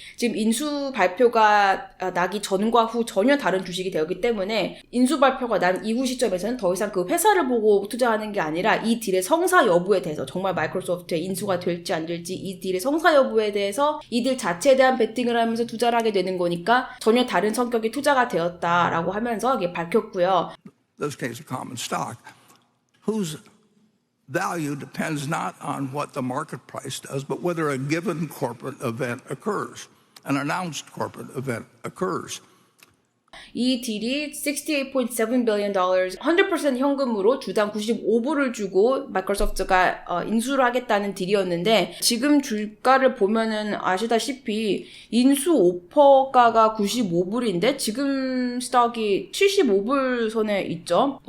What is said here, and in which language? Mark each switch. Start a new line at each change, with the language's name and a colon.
Korean: 지금 인수 발표가 나기 전과 후 전혀 다른 주식이 되었기 때문에 인수 발표가 난 이후 시점에서는 더 이상 그 회사를 보고 투자하는 게 아니라 이 딜의 성사 여부에 대해서 정말 마이크로소프트의 인수가 될지 안 될지 이 딜의 성사 여부에 대해서 이 딜 자체에 대한 베팅을 하면서 투자를 하게 되는 거니까 전혀 다른 성격의 투자가 되었다라고 하면서 이게 밝혔고요.
English: Those case of common stock, whose value depends not on what the market price does, but whether a given corporate event occurs, an announced corporate event occurs.
Korean: 이 딜이
English: 68.7 billion dollars
Korean: 100% 현금으로 주당 95불을 주고 마이크로소프트가 인수를 하겠다는 딜이었는데 지금 주가를 보면은 아시다시피 인수 오퍼가가 95불인데 지금 스톡이 75불 선에 있죠.